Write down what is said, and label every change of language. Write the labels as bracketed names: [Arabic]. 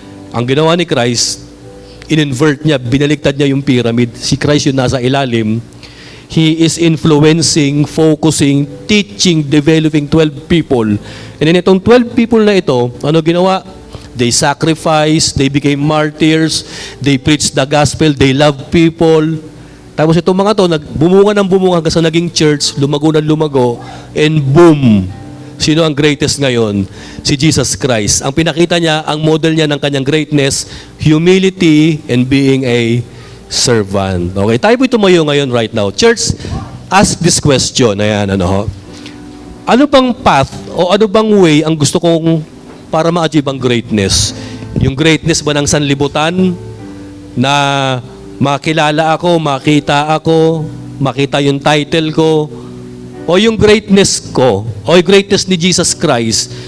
[Filipino] Ang ginawa ni Christ, in-invert niya, binaliktad niya yung pyramid. Si Christ yung nasa ilalim, [English] He is influencing, focusing, teaching, developing 12 people. And then [Filipino] itong 12 people na ito, ano ginawa? [English] They sacrificed, they became martyrs, they preached the gospel, they loved people. [Filipino] Tapos itong mga to, bumunga ng bumunga hanggang sa naging church, lumago ng lumago, [English] and boom! [Filipino] Sino ang greatest ngayon? Si Jesus Christ. Ang pinakita niya, ang model niya ng kanyang greatness, [English] humility and being a servant. [Filipino] Okay, tayo po tumayo ngayon [English] right now. Church, ask this question. [Filipino] Ayan, ano ho? Ano bang path o ano bang way ang gusto kong para ma-achieve ang greatness? Yung greatness ba ng sanlibutan na makilala ako, makita yung title ko, o yung greatness ko, o yung greatness ni Jesus Christ?